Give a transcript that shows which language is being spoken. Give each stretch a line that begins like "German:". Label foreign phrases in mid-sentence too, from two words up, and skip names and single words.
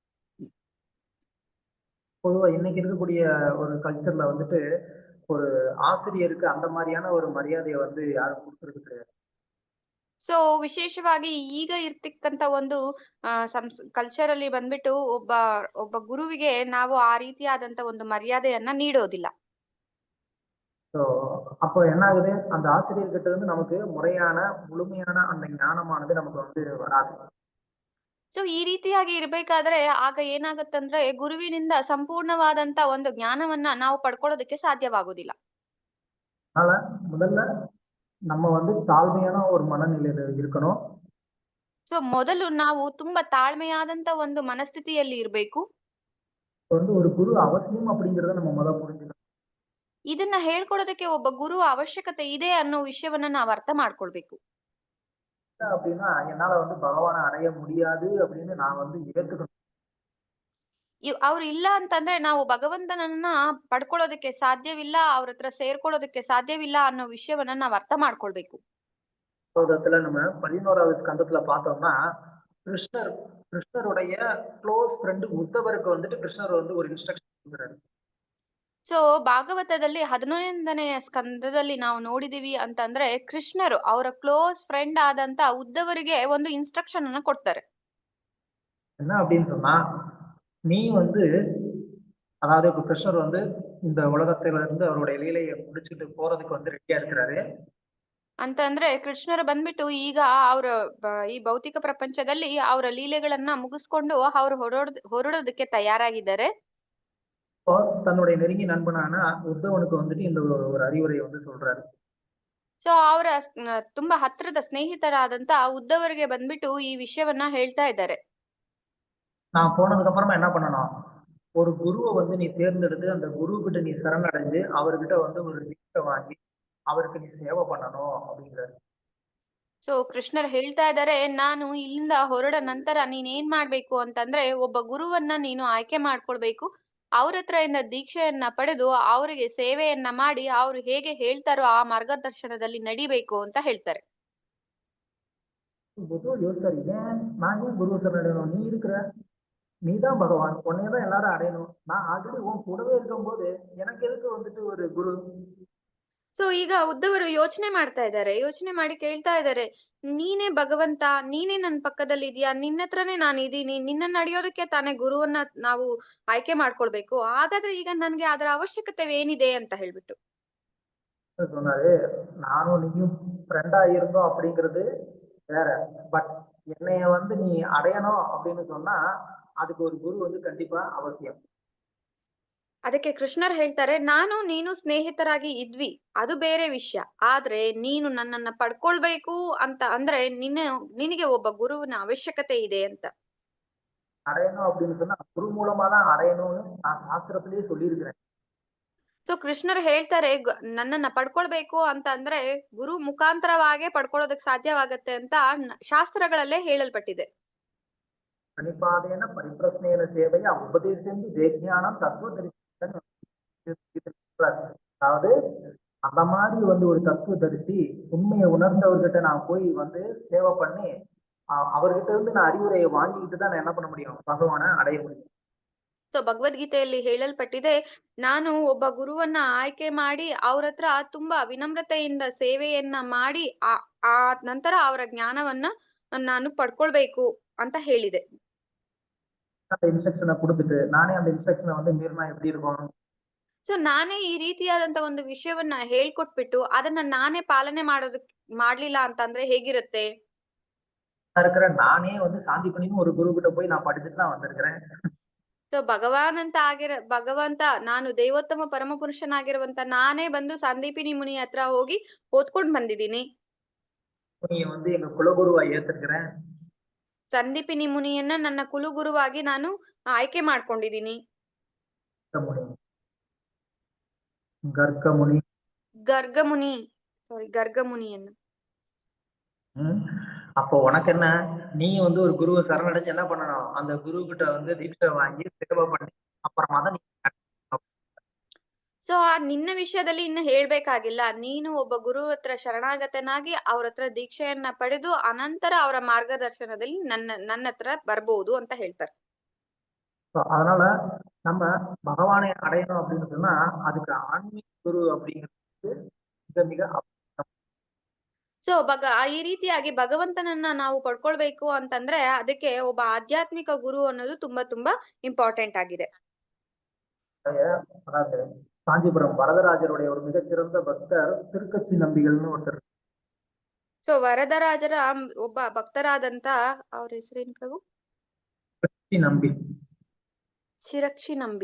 Tamil: பொதுவா இன்னைக்கு இருக்கக்கூடிய ஒரு கல்ச்சர்ல வந்துட்டு ஒரு ஆசிரியருக்கு அந்த மாதிரியான ஒரு மரியாதையை வந்து யாரும் கொடுக்கறது கிடையாது.
Kannada: ಸೊ ವಿಶೇಷವಾಗಿ ಈಗ ಇರ್ತಕ್ಕಂತ ಒಂದು ಕಲ್ಚರ್ ಅಲ್ಲಿ ಬಂದ್ಬಿಟ್ಟು ಒಬ್ಬ ಗುರುವಿಗೆ ನಾವು ಆ ರೀತಿಯಾದಂತ ಒಂದು ಮರ್ಯಾದೆಯನ್ನ ನೀಡೋದಿಲ್ಲ.
Tamil: ஸோ அப்போ என்ன ஆகுது, அந்த ஆசிரியர்கிட்ட இருந்து நமக்கு முறையான முழுமையான அந்த ஞானமானது நமக்கு வந்து வராது.
Kannada: ಸೊ ಈ ರೀತಿಯಾಗಿ ಇರ್ಬೇಕಾದ್ರೆ ಆಗ ಏನಾಗತ್ತಂದ್ರೆ, ಗುರುವಿನಿಂದ ಸಂಪೂರ್ಣವಾದಂತ ಒಂದು ಜ್ಞಾನವನ್ನ ನಾವು ಪಡ್ಕೊಳ್ಳೋದಕ್ಕೆ ಸಾಧ್ಯವಾಗುದಿಲ್ಲ.
Tamil: அதனால முதல்ல நம்ம வந்து தாழ்மையான ஒரு மனநிலையில இருக்கணும்.
Kannada: ಸೊ ಮೊದಲು ನಾವು ತುಂಬಾ ತಾಳ್ಮೆಯಾದಂತ ಒಂದು ಮನಸ್ಥಿತಿಯಲ್ಲಿ ಇರ್ಬೇಕು.
Tamil: வந்து ஒரு குரு அவசியம் அப்படிங்கறத நம்ம முதல்ல புரிஞ்சுக்கணும்.
Kannada: ಇದನ್ನ ಹೇಳ್ಕೊಡೋದಕ್ಕೆ ಒಬ್ಬ ಗುರು ಅವಶ್ಯಕತೆ ಇದೆ ಅನ್ನೋ ವಿಷಯವನ್ನ ನಾವು ಅರ್ಥ ಮಾಡ್ಕೊಳ್ಬೇಕು.
Tamil: அப்படின்னா என்னால வந்து பகவானை அடைய முடியாது அப்படின்னு நான் வந்து ஏத்துக்கணும்.
Kannada: ಅವ್ರು ಇಲ್ಲ ಅಂತಂದ್ರೆ ನಾವು ಭಗವಂತನನ್ನ ಪಡ್ಕೊಳ್ಳೋದಕ್ಕೆ ಸಾಧ್ಯವಿಲ್ಲ, ಅವ್ರ ಹತ್ರ ಸೇರ್ಕೊಳ್ಳೋದಕ್ಕೆ ಸಾಧ್ಯವಿಲ್ಲ ಅನ್ನೋ ವಿಷಯವನ್ನ ನಾವ್ ಅರ್ಥ ಮಾಡ್ಕೊಳ್ಬೇಕು.
Tamil: நம்ம 11வது ஸ்கந்தத்துல பார்த்தோம்னா, கிருஷ்ணருடைய
English: close friend
Tamil: உத்தவருக்கு வந்துட்டு கிருஷ்ணர் வந்து ஒரு இன்ஸ்ட்ரக்ஷன் கொடுக்குறாரு.
Kannada: ಸೊ ಭಾಗವತದಲ್ಲಿ 11ನೇ ಸ್ಕಂದದಲ್ಲಿ ನಾವು ನೋಡಿದೀವಿ ಅಂತಂದ್ರೆ, ಕೃಷ್ಣರು ಅವರ
English: close friend
Kannada: ಆದಂತ ಉದ್ದವರಿಗೆ ಒಂದು ಇನ್ಸ್ಟ್ರಕ್ಷನ್ ಅನ್ನ ಕೊಡ್ತಾರೆ.
Tamil: என்ன அப்படின்னு சொன்னா, நீ வந்து அதாவது இப்ப கிருஷ்ணர் வந்து இந்த உலகத்துல இருந்து அவருடைய லீலையை முடிச்சுட்டு போறதுக்கு வந்து ரெடியா இருக்கிறாரு.
Kannada: ಅಂತಂದ್ರೆ ಕೃಷ್ಣರು ಬಂದ್ಬಿಟ್ಟು ಈಗ ಅವ್ರ ಈ ಭೌತಿಕ ಪ್ರಪಂಚದಲ್ಲಿ ಅವರ ಲೀಲೆಗಳನ್ನ ಮುಗಿಸ್ಕೊಂಡು ಅವ್ರು ಹೊರಡೋದಕ್ಕೆ ತಯಾರಾಗಿದ್ದಾರೆ.
Tamil: இப்போ தன்னுடைய நெருங்கிய நண்பனான உத்தவனுக்கு வந்துட்டு இந்த ஒரு அறிவுரையை வந்து சொல்றாரு.
Kannada: ಸೊ ಅವರ ತುಂಬಾ ಹತ್ರದ ಸ್ನೇಹಿತರಾದಂತ ಉದ್ದವರಿಗೆ ಬಂದ್ಬಿಟ್ಟು ಈ ವಿಷಯವನ್ನ ಹೇಳ್ತಾ ಇದ್ದಾರೆ.
Tamil: நான் போனதுக்கு அப்புறமா என்ன பண்ணணும்? ஒரு குருவை வந்து நீ தேர்ந்தெடுத்து அந்த குரு கிட்ட நீ சரணடைஞ்சு அவர்கிட்ட வந்து ஒரு தீட்சை வாங்கி அவருக்கு நீ சேவை பண்ணணும் அப்படிங்கிறாரு.
Kannada: ಸೊ ಕೃಷ್ಣರ್ ಹೇಳ್ತಾ ಇದ್ದಾರೆ, ನಾನು ಇಲ್ಲಿಂದ ಹೊರಡ ನಂತರ ನೀನ್ ಏನ್ ಮಾಡ್ಬೇಕು ಅಂತಂದ್ರೆ ಒಬ್ಬ ಗುರುವನ್ನ ನೀನು ಆಯ್ಕೆ ಮಾಡ್ಕೊಳ್ಬೇಕು. ಅವ್ರ ಹತ್ರದಿಂದ ದೀಕ್ಷೆಯನ್ನ ಪಡೆದು ಅವರಿಗೆ ಸೇವೆಯನ್ನ ಮಾಡಿ ಅವ್ರು ಹೇಗೆ ಹೇಳ್ತಾರೋ ಆ ಮಾರ್ಗದರ್ಶನದಲ್ಲಿ ನಡಿಬೇಕು ಅಂತ ಹೇಳ್ತಾರೆ.
Tamil: புத்தர் யோசிச்சாரு, ஏன் நான் ஏன் குருவை சரணடையணும்? நீ இருக்கிற, நீதான் பகவான், உன்னையதான் எல்லாரும் அடையணும். நான் ஆல்ரெடி உன் கூடவே இருக்கும்போது எனக்கு எதுக்கு வந்துட்டு ஒரு குரு?
Kannada: ಸೊ ಈಗ ಉದ್ದವರು ಯೋಚನೆ ಮಾಡ್ತಾ ಇದ್ದಾರೆ. ಯೋಚನೆ ಮಾಡಿ ಕೇಳ್ತಾ ಇದ್ದಾರೆ, ನೀನೇ ಭಗವಂತ, ನೀನೇ ನನ್ ಪಕ್ಕದಲ್ಲಿ ಇದೀಯಾ, ನಿನ್ನ ಹತ್ರನೇ ನಾನು ಇದೀನಿ, ನಿನ್ನ ನಡೆಯೋದಕ್ಕೆ ತಾನೇ ಗುರುವನ್ನ ನಾವು ಆಯ್ಕೆ ಮಾಡ್ಕೊಳ್ಬೇಕು. ಹಾಗಾದ್ರೆ ಈಗ ನನ್ಗೆ ಅದರ ಅವಶ್ಯಕತೆ ಏನಿದೆ ಅಂತ ಹೇಳ್ಬಿಟ್ಟು.
Tamil: சொன்னாரு, நானும் நீயும் ஃப்ரெண்டா இருந்தோம் அப்படிங்கிறது வேற. பட் என்னைய வந்து நீ அடையணும் அப்படின்னு சொன்னா அதுக்கு ஒரு குரு வந்து கண்டிப்பா அவசியம்.
Kannada: ಅದಕ್ಕೆ ಕೃಷ್ಣರ್ ಹೇಳ್ತಾರೆ, ನಾನು ನೀನು ಸ್ನೇಹಿತರಾಗಿ ಇದ್ವಿ, ಅದು ಬೇರೆ ವಿಷಯ. ಆದ್ರೆ ನೀನು ನನ್ನನ್ನ ಪಡ್ಕೊಳ್ಬೇಕು ಅಂತ ಅಂದ್ರೆ ನಿನಗೆ ಒಬ್ಬ ಗುರುವಿನ ಅವಶ್ಯಕತೆ ಇದೆ ಅಂತ.
Tamil: அடையணும் அப்படின்னு சொன்னா குரு மூலமா தான் அடையணும்னு நான் சாஸ்திரத்திலேயே சொல்லியிருக்கிறேன்.
Kannada: ಸೊ ಕೃಷ್ಣರ್ ಹೇಳ್ತಾರೆ, ನನ್ನನ್ನ ಪಡ್ಕೊಳ್ಬೇಕು ಅಂತ ಅಂದ್ರೆ ಗುರು ಮುಖಾಂತರವಾಗೇ ಪಡ್ಕೊಳ್ಳೋದಕ್ ಸಾಧ್ಯವಾಗತ್ತೆ ಅಂತ ಶಾಸ್ತ್ರಗಳಲ್ಲೇ ಹೇಳಲ್ಪಟ್ಟಿದೆ.
Sanskrit: ಪ್ರಣಿಪಾದೇನ ಪರಿಪ್ರಶ್ನೇನ ಸೇವೆಯ ಉಪದೇಶೆಂದು தேஜ்ஞானம் தத்துவ தரிசனம்.
Tamil: அதாவது அந்த மாதிரி வந்து ஒரு தத்துவ தரிசி உண்மையை உணர்ந்தவர்கிட்ட நான் போய் வந்து சேவை பண்ணி அவர்கிட்ட இருந்து நான் அறிவுரையை வாங்கிக்கிட்டு தான் நான் என்ன பண்ண முடியும்? பகவானை அடைய முடியும்.
Kannada: ಸೊ ಭಗವದ್ಗೀತೆಯಲ್ಲಿ ಹೇಳಲ್ಪಟ್ಟಿದೆ, ನಾನು ಒಬ್ಬ ಗುರುವನ್ನ ಆಯ್ಕೆ ಮಾಡಿ ಅವ್ರ ಹತ್ರ ತುಂಬಾ ವಿನಮ್ರತೆಯಿಂದ ಸೇವೆಯನ್ನ ಮಾಡಿ ಆ ನಂತರ ಅವರ ಜ್ಞಾನವನ್ನ ನಾನು ಪಡ್ಕೊಳ್ಬೇಕು ಅಂತ ಹೇಳಿದೆ.
Tamil: அந்த இன்ஸ்ட்ரக்ஷனை கொடுத்துட்டு நானே அந்த இன்ஸ்ட்ரக்ஷனை வந்து மீறினா எப்படி இருக்கும்?
Kannada: ಸೊ ನಾನೇ ಈ ರೀತಿಯಾದಂತ ಒಂದು ವಿಷಯವನ್ನ ಹೇಳ್ಕೊಟ್ಬಿಟ್ಟು ಅದನ್ನ ನಾನೇ ಪಾಲನೆ ಮಾಡ್ಲಿಲ್ಲ ಅಂತಂದ್ರೆ ಹೇಗಿರುತ್ತೆ?
Tamil: இருக்கிற நானே வந்து சாந்தி பண்ணின்னு ஒரு குரு கிட்ட போய் நான் படிச்சுட்டு தான் வந்திருக்கிறேன்.
Kannada: ಸೊ ಭಗವಂತ ನಾನು ದೇವೋತ್ತಮ ಪರಮಪುರುಷನಾಗಿರುವಂತ ನಾನೇ ಬಂದು ಸಂದೀಪಿನಿ ಮುನಿ ಹತ್ರ ಹೋಗಿ ಓದ್ಕೊಂಡ್ ಬಂದಿದ್ದೀನಿ.
Tamil: நீங்க வந்து எங்க குலகுருவா ஏத்திருக்கிறேன்.
Kannada: ಸಂದೀಪಿನಿ ಮುನಿಯನ್ನ ನನ್ನ ಕುಲಗುರುವಾಗಿ ನಾನು ಆಯ್ಕೆ ಮಾಡ್ಕೊಂಡಿದ್ದೀನಿ. ಗರ್ಗಮುನಿಯನ್ನ.
Tamil: அப்போ உனக்கு என்ன? நீ வந்து ஒரு குருவை சரணடைஞ்சு என்ன பண்ணணும்? அந்த குரு கிட்ட வந்து தீட்சை வாங்கி சேவை பண்ணி அப்புறமா தான் நீ.
Kannada: ಸೊ ನಿನ್ನ ವಿಷಯದಲ್ಲಿ ಇನ್ನು ಹೇಳ್ಬೇಕಾಗಿಲ್ಲ. ನೀನು ಒಬ್ಬ ಗುರು ಹತ್ರ ಶರಣಾಗತನಾಗಿ ಅವ್ರ ಹತ್ರ ದೀಕ್ಷೆಯನ್ನ ಪಡೆದು ಅನಂತರ ಅವರ ಮಾರ್ಗದರ್ಶನದಲ್ಲಿ ನನ್ನ ಹತ್ರ ಬರ್ಬೋದು ಅಂತ ಹೇಳ್ತಾರೆ.
Tamil: அதனால நம்ம பகவானை அடையணும் அப்படின்னு சொன்னா அதுக்கு ஆன்மீக குரு அப்படிங்கிறது மிக மிக.
Kannada: ಸೊ ಈ ರೀತಿಯಾಗಿ ಭಗವಂತನನ್ನ ನಾವು ಪಡ್ಕೊಳ್ಬೇಕು ಅಂತಂದ್ರೆ ಅದಕ್ಕೆ ಒಬ್ಬ ಆಧ್ಯಾತ್ಮಿಕ ಗುರು ಅನ್ನೋದು ತುಂಬಾ ತುಂಬಾ ಇಂಪಾರ್ಟೆಂಟ್ ಆಗಿದೆ.
Tamil: காஞ்சிபுரம் வரதராஜருடைய ஒரு மிகச்சிறந்த பக்தர் திருக்கச்சி நம்பிகள்னு ஒருத்தர்.
Kannada: ಸೊ ವರದರಾಜರ ಒಬ್ಬ ಭಕ್ತರಾದಂತ ಅವ್ರ ಹೆಸರೇನು ಪ್ರಭು?
Tamil: நம்பி.
Kannada: ಚಿರಕ್ಷಿ ನಂಬಿ.